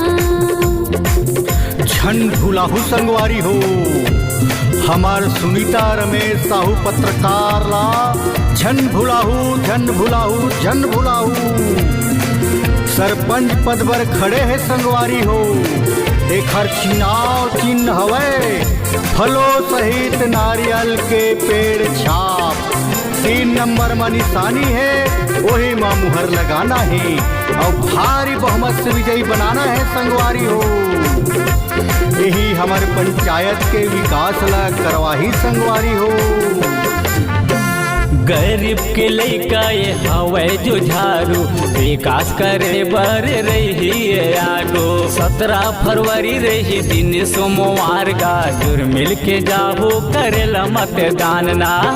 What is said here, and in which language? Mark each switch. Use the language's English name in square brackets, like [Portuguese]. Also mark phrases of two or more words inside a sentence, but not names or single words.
[Chhattisgarhi] झन भुलाहू संगवारी हो हमार सुनीता रमेश साहू पत्रकार ला झन भुलाहू झन भुलाहू झन भुलाहू सरपंच पद पर खड़े है संगवारी हो। एक हर चुनाव चिन्ह हवे फलों सहित नारियल के पेड़ छाप 3 नंबर में निशानी है वही मां मुहर लगाना है और भारी बहुमत से विजयी बनाना है संगवारी हो। यही हमारे पंचायत के विकास ला करवाही संगवारी हो। गरीब के लइका ये हवे जुझारू विकास करे बर रही आगो 17 फरवरी रही दिन सोमवार का जुर मिल के जाहू करेला मतदान ना।